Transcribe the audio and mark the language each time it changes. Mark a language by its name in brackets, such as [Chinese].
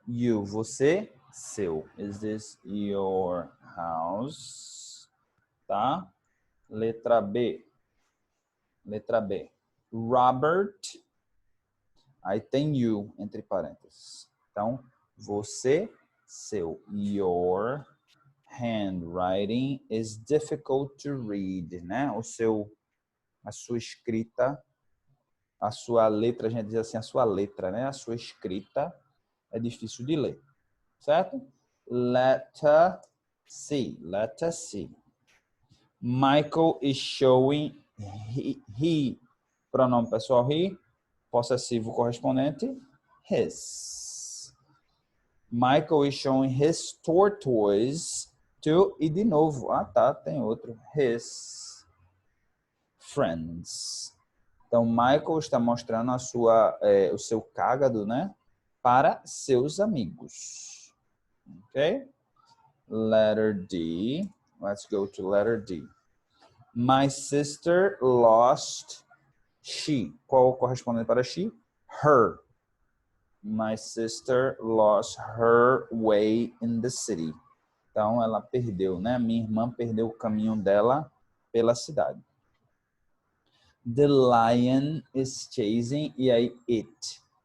[Portuguese] You, você, seu. [English] Is this your house? [Portuguese] Tá? Letra B. Letra B. Robert. Aí tem you entre parênteses. Então, você, seu. [English] Your handwriting is difficult to read, né? [Portuguese] A sua escrita, a sua letra, a gente diz assim, a sua letra, né? A sua escrita é difícil de ler, certo? [English] Letter C, letter C. Michael is showing he, [Portuguese] pronome pessoal he, possessivo correspondente, [English] his. Michael is showing his tortoise to, [Portuguese] e de novo, tá, tem outro, [English] his friends. [Portuguese] Então, Michael está mostrando o seu cágado, né, para seus amigos. [English] Ok? Letter D. Let's go to letter D. My sister lost she. [Portuguese] Qual corresponde para she? [English] Her. My sister lost her way in the city. [Portuguese] Então, ela perdeu, né? Minha irmã perdeu o caminho dela pela cidade. [English] The lion is chasing, [Portuguese] e aí [English] it.